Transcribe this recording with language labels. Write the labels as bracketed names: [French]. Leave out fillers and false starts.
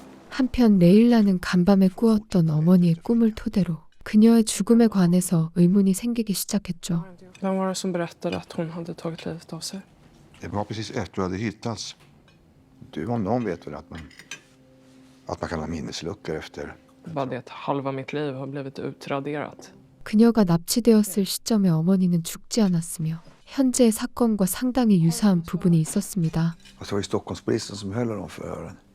[Korean] 한편 레일라는 간밤에 꾸었던 어머니의 꿈을 토대로 그녀의 죽음에 관해서 의문이 생기기 시작했죠. [Swedish] Vem var det som berättade att hon hade tagit livet av sig? Det var precis efter du hade hittats. Du om någon vet väl att man kan ha minnesluckor efter. Bara det att halva mitt liv har blivit utraderat. [Korean] 그녀가 납치되었을 시점에 어머니는 죽지 않았으며 현재의 사건과 상당히 유사한 부분이 있었습니다. [Swedish] Och så var det Stockholmspolisen som höll honom för öronen.